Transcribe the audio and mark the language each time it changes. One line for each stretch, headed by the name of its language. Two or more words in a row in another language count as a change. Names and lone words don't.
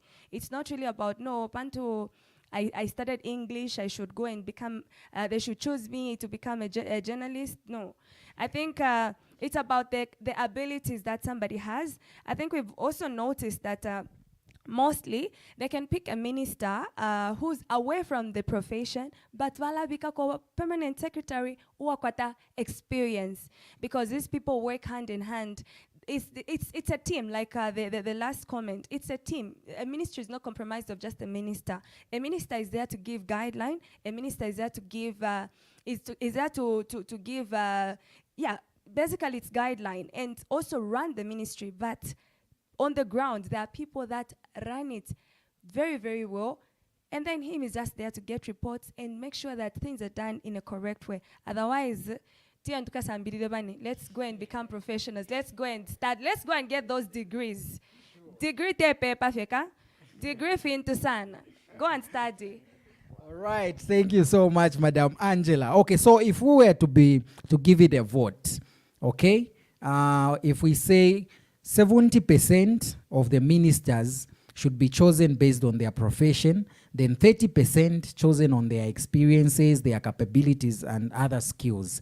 English: It's not really about, no, Panto, I studied English, I should go and become, they should choose me to become a journalist. No. I think it's about the abilities that somebody has. I think we've also noticed that mostly they can pick a minister who's away from the profession, but
Bemba: wala bika ko
English: permanent secretary or kwata experience, because these people work hand in hand. It's a team, like the last comment. It's a team. A ministry is not comprised of just a minister. A minister is there to give guideline. A minister is there to give basically it's guideline and also run the ministry. But on the ground, there are people that run it very, very well. And then him is just there to get reports and make sure that things are done in a correct way. Otherwise, let's go and become professionals. Let's go and start. Let's go and get those degrees.
Bemba: Sure. Degree te paper feka. Degree finto sana.
English: Go and study. All right. Thank you so much, Madam Angela. Okay, so if we were to give it a vote, okay, if we say 70% of the ministers should be chosen based on their profession, then 30% chosen on their experiences, their capabilities, and other skills.